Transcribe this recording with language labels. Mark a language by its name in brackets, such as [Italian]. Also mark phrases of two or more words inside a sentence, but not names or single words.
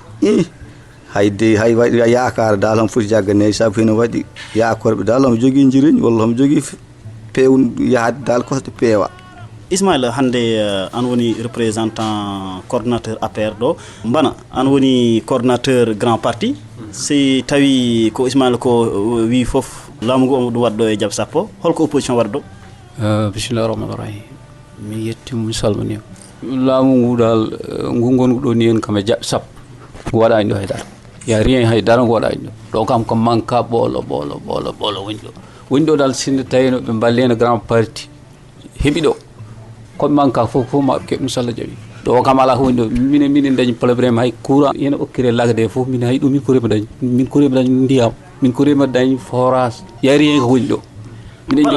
[Fula] hayde hay waɗi yakar dal on foti jagganede sabu heno waɗi yakorɓe dal omo jogui jiriñ walla omo jogui pewn yaade dal kosɗe peewa Ismaïla hande an woni [French] représentant coordinateur [Fula] APR ɗo mbana an woni coordinateur [French] grand parti [Fula] si tawi ko Ismaïla ko wi fof laamu ngu omo ɗum waɗɗo e Diabésapo holko opposition waɗa ɗo [Arabic] bismillahir rahmanir rahim [Fula] mi yettimo mi salmini laamu ngu dal ngu gongu ɗo ni en kam e Diabésapo ngu waɗani ɗo haydara ya rien haydara ngu waɗani ɗo kam ko manka ɓolo woni ɗo dal sinde tawino ɓe balleno [French] grand parti [Fula] heeɓi ɗo koɓe manka fof maɓe keɓ ɗum so Allah jaaɓi ɗo kam ala ko woni ɗo minen dañi probléme hay courant ene okkire lagde fof min hay ɗum min korima dañi ndiyam min korima dañi forage ya rien ko woni ɗo minen